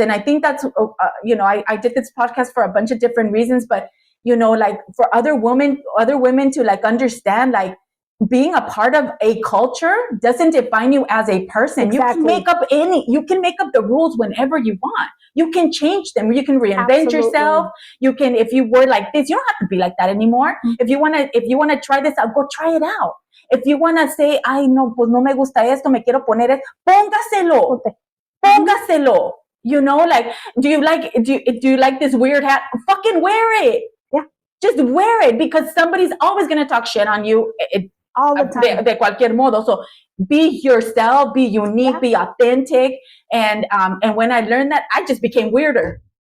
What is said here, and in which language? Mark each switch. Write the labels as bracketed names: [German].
[English] And I think that's, I did this podcast for a bunch of different reasons, but, like for other women to like understand, like being a part of a culture doesn't define you as a person. Exactly. You can make up the rules whenever you want. You can change them. You can reinvent yourself. You can, if you were like this, you don't have to be like that anymore. Mm-hmm. If you want to try this out, go try it out. If you want to say, [Spanish] ay, no, pues no me gusta esto, me quiero poner esto, póngaselo. Póngaselo. [English] Like, do you like this weird hat? Fucking wear it. Yeah. Just wear it, because somebody's always going to talk shit on you. All the time. [Spanish] De cualquier modo. [English] So be yourself, be unique, be authentic. And when I learned that, I just became weirder.